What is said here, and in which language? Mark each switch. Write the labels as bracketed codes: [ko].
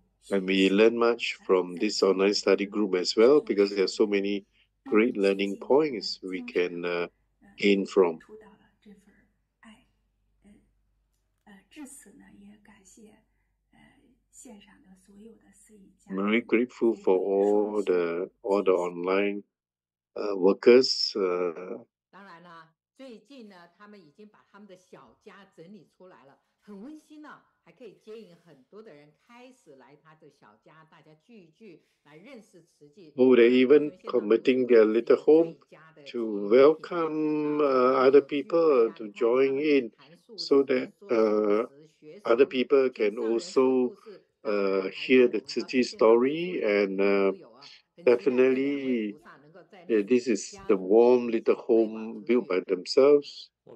[en] And we learn much from this online study group as well, because there are so many great learning points we can gain from. I'm very grateful for all the online workers. [zh] 当然呢，最近呢，他们已经把他们的小家整理出来了，很温馨呢，还可以接引很多的人开始来他的小家，大家聚一聚，来认识慈济。 [en] Oh, they're even converting their little home to welcome other people to join in, so that other people can also hear the Tzu Chi story, and definitely this is the warm little home built by themselves.